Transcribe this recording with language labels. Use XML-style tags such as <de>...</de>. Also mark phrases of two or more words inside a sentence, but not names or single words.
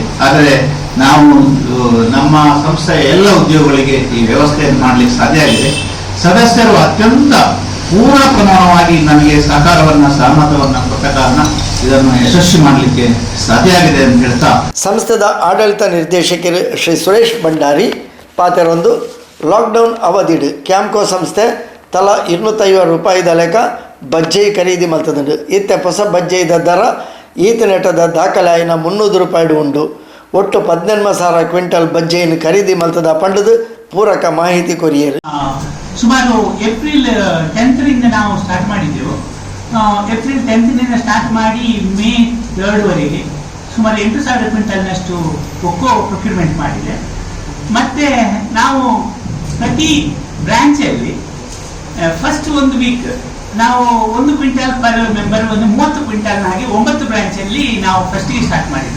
<kn>ಆದರೆ ನಾವು ನಮ್ಮ ಸಂಸ್ಥೆಯ ಎಲ್ಲ ಉದ್ಯೋಗಗಳಿಗೆ ಈ ವ್ಯವಸ್ಥೆಯನ್ನು ಮಾಡಲಿಕ್ಕೆ ಸಾಧ್ಯ ಆಗಿದೆ. ಸದಸ್ಯರು ಅತ್ಯಂತ ಪೂರ್ಣ ಪ್ರಮಾಣವಾಗಿ ನಮಗೆ ಸಹಕಾರವನ್ನ, ಸಹಮತವನ್ನ ಕೊಟ್ಟ ಕಾರಣ ಇದನ್ನು ಯಶಸ್ವಿ ಮಾಡಲಿಕ್ಕೆ ಸಾಧ್ಯ ಆಗಿದೆ ಅಂತ ಹೇಳ್ತಾ,</kn> <tcy>ಸಂಸ್ಥೆದ ಆಡಳಿತ ನಿರ್ದೇಶಕರು ಶ್ರೀ ಸುರೇಶ್ ಭಂಡಾರಿ ಪಾತೆರೊಂದು ಲಾಕ್ಡೌನ್ ಅವಧಿಡು ಕ್ಯಾಂಪ್ಕೋ ಸಂಸ್ಥೆ ತಲಾ 250 ರೂಪಾಯಿದ ಲೆಕ್ಕ ಬಜ್ಜಿ ಖರೀದಿ ಮಲ್ತದುಂಡು. ಇತ್ತೆ ಹೊಸ ಬಜ್ಜಿದ ದರ ಈತ ನೆಟ್ಟದ ದಾಖಲೆ ಆಯ್ನ 300 ರೂಪಾಯಿ ಉಂಡು. ಒಟ್ಟು 18,000 ಕ್ವಿಂಟಲ್ ಬಜ್ಜಿಯನ್ನು ಖರೀದಿ ಮಲ್ತದ ಪಂಡದು ಪೂರಕ ಮಾಹಿತಿ ಕೊರಿಯರು.</tcy> <kn>ಸುಮಾರು ಏಪ್ರಿಲ್ 10ರಿಂದ ನಾವು ಸ್ಟಾರ್ಟ್ ಮಾಡಿದ್ದೆವು. ಏಪ್ರಿಲ್ 10ರಿಂದ ಸ್ಟಾರ್ಟ್ ಮಾಡಿ ಮೇ 3ರವರೆಗೆ ಸುಮಾರು 8,000 ಕ್ವಿಂಟಲ್ನಷ್ಟು</kn> <en>cocoa procurement</en> <kn>ಮಾಡಿದೆ. ಮತ್ತೆ ನಾವು ಪ್ರತಿ ಬ್ರಾಂಚಲ್ಲಿ</kn> <en>first 1 week</en> <kn>ನಾವು</kn> <en>1 quintal per member,</en> <kn>ಒಂದು 30 ಕ್ವಿಂಟಲ್ ಹಾಗೆ 9 ಬ್ರಾಂಚಲ್ಲಿ ನಾವು ಫಸ್ಟಿಗೆ ಸ್ಟಾರ್ಟ್ ಮಾಡಿದ್ದು.</kn>